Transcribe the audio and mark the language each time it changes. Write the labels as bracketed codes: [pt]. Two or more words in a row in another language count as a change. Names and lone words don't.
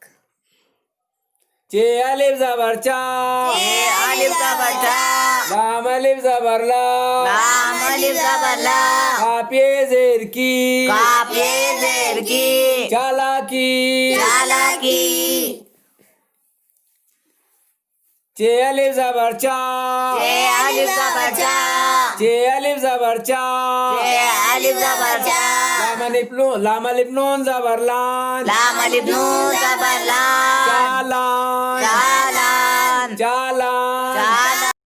[ur] چے الف زبر چا چے الف زبر چاک لام الف زبر لا لام الف زبر لا کاف یے زیر کی کاف یے زیر کی चालाकी चालाकी چے الف زبر چا چے الف زبر چاک چے الف زبر چا چے الف زبر چاک لام الف نون زبر لان لام الف نون زبر لا चालान चालान चालान चालान